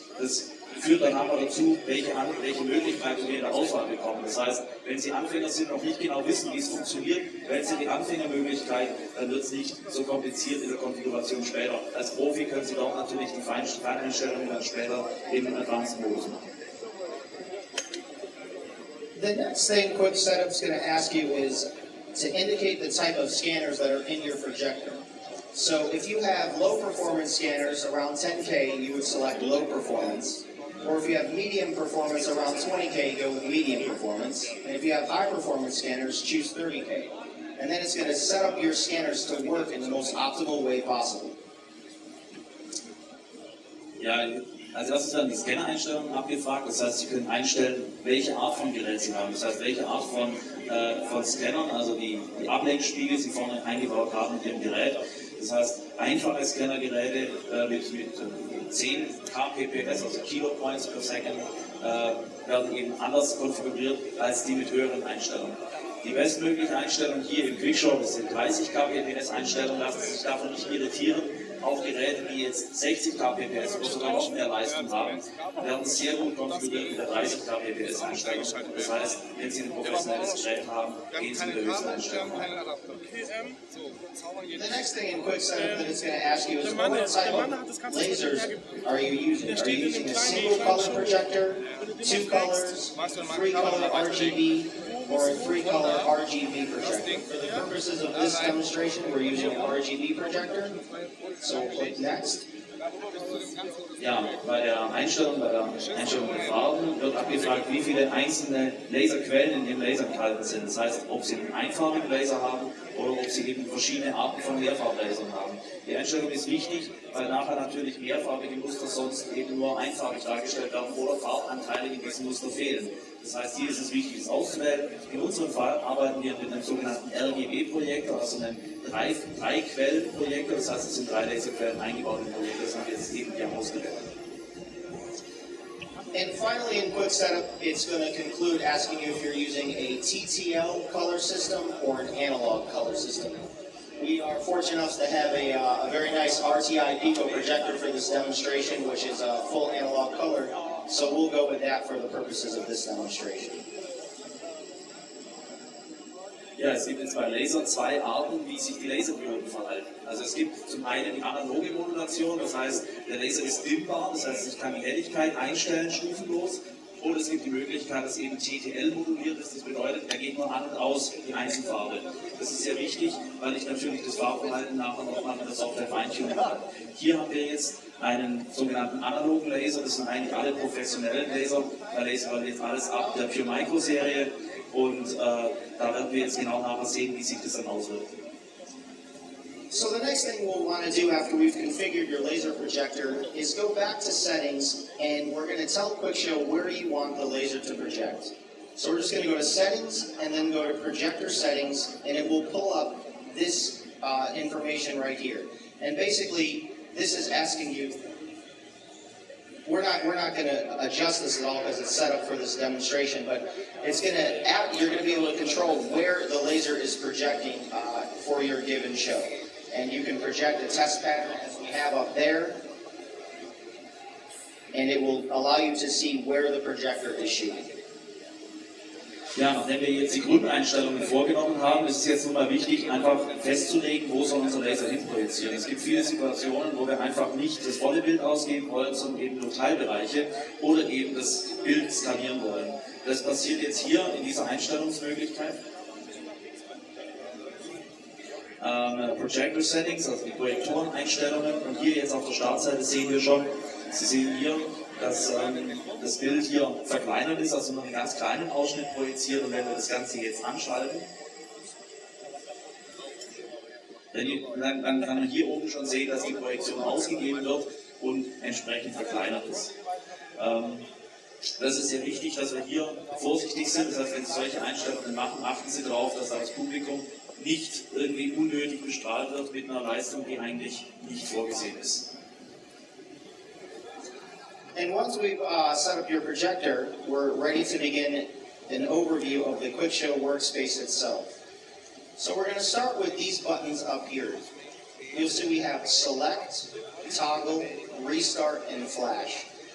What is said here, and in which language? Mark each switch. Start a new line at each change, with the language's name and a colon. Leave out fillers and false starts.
German: Das führt dann aber dazu, welche Möglichkeiten wir in der Auswahl bekommen. Das heißt, wenn Sie Anfänger sind und noch nicht genau wissen, wie es funktioniert, wählen Sie die Anfängermöglichkeit, dann wird es nicht so kompliziert in der Konfiguration später. Als Profi können Sie dort natürlich die Feineinstellungen dann später im Advanced-Modus machen.
English: The next thing Quick Setup is going to ask you is to indicate the type of scanners that are in your projector. So if you have low performance scanners around 10K, you would select low performance. Or if you have medium performance around 20K, go with medium performance. And if you have high performance scanners, choose 30K. And then it's going to set up your scanners to work in the most optimal way possible.
German: Ja, als erstes werden die Scanner-Einstellungen abgefragt. Das heißt, Sie können einstellen, welche Art von Gerät Sie haben. Das heißt, welche Art von Scannern, also die Ablenkspiegel Sie vorne eingebaut haben mit Ihrem Gerät. Das heißt, einfache Scannergeräte mit 10 kpps, also Kilopoints per Second, werden eben anders konfiguriert als die mit höheren Einstellungen. Die bestmögliche Einstellung hier im QuickShow, das sind 30 kpps Einstellungen, lassen Sie sich davon nicht irritieren. Auch Geräte, die jetzt 60 kpps oder sogar noch mehr Leistung haben, werden sehr gut konfiguriert mit der 30 kpps Einstellung. Das heißt, wenn Sie ein professionelles Gerät haben, gehen Sie mit der höchsten Einstellung rein.
English: The next thing in Quick Setup that it's going to ask you is what type of lasers are you using? Are you using a single color projector, 2 colors, 3 color RGB, or a 3 color RGB projector? For the purposes of this demonstration, we're using an RGB projector. So we'll click Next.
German: Ja, bei der Einstellung der Farben wird abgefragt, wie viele einzelne Laserquellen in Ihrem Laser enthalten sind. Das heißt, ob Sie einen einfarbigen Laser haben oder ob Sie eben verschiedene Arten von Mehrfarblasern haben. Die Einstellung ist wichtig, weil nachher natürlich mehrfarbige Muster sonst eben nur einfarbig dargestellt werden oder Farbanteile in diesem Muster fehlen. Das heißt, hier ist es wichtig, es auszuwählen. In unserem Fall arbeiten wir mit einem sogenannten RGB-Projektor, also einem 3-Quellen-Projektor. Das heißt, es sind 3 Laserquellen eingebaut im Projektor. Das haben wir jetzt eben hier ausgewählt.
English: And finally, in Quick Setup, it's going to conclude asking you if you're using a TTL color system or an analog color system. We are fortunate enough to have a very nice RTI Pico projector for this demonstration, which is a full analog color. So we'll go with that for the purposes of this demonstration.
German: Ja, es gibt jetzt bei Laser 2 Arten, wie sich die Laserdioden verhalten. Also es gibt zum einen die analoge Modulation, das heißt, der Laser ist dimmbar, das heißt, ich kann die Helligkeit einstellen, stufenlos. Oder es gibt die Möglichkeit, dass eben TTL moduliert ist, das bedeutet, er geht nur an und aus, die Einzelfarbe. Das ist sehr wichtig, weil ich natürlich das Farbverhalten nachher nochmal in der Software feintunen kann. Hier haben wir jetzt einen sogenannten analogen Laser, das sind eigentlich alle professionellen Laser. Da lasern wir jetzt alles ab der Pure Micro Serie und da werden wir jetzt genau nachher sehen, wie sich das dann auswirkt.
English: So the next thing we'll want to do after we've configured your laser projector is go back to settings, and we're going to tell QuickShow where you want the laser to project. So we're just going to go to settings and then go to projector settings, and it will pull up this information right here. And basically, this is asking you we're not going to adjust this at all because it's set up for this demonstration, but it's going to, you're going to be able to control where the laser is projecting for your given show. And you can project a test pattern as we have up there, and it will allow you to see where the projector is shooting.
German: Ja, nachdem wir jetzt die Grundeinstellungen vorgenommen haben, ist es jetzt nun mal wichtig, einfach festzulegen, wo soll unser Laser hinprojizieren. Es gibt viele Situationen, wo wir einfach nicht das volle Bild ausgeben wollen, sondern eben nur Teilbereiche oder eben das Bild skalieren wollen. Das passiert jetzt hier in dieser Einstellungsmöglichkeit. Projector Settings, also die Projektoreneinstellungen, und hier jetzt auf der Startseite sehen wir schon, Sie sehen hier, dass das Bild hier verkleinert ist, also nur einen ganz kleinen Ausschnitt projiziert, und wenn wir das Ganze jetzt anschalten, dann kann man hier oben schon sehen, dass die Projektion ausgegeben wird und entsprechend verkleinert ist. Das ist sehr wichtig, dass wir hier vorsichtig sind, das heißt, wenn Sie solche Einstellungen machen, achten Sie darauf, dass das Publikum nicht irgendwie unnötig bestrahlt wird mit einer Leistung, die eigentlich nicht vorgesehen ist.
English: And once we've set up your projector, we're ready to begin an overview of the QuickShow workspace itself. So we're going to start with these buttons up here. You'll see we have Select, Toggle, Restart, and Flash.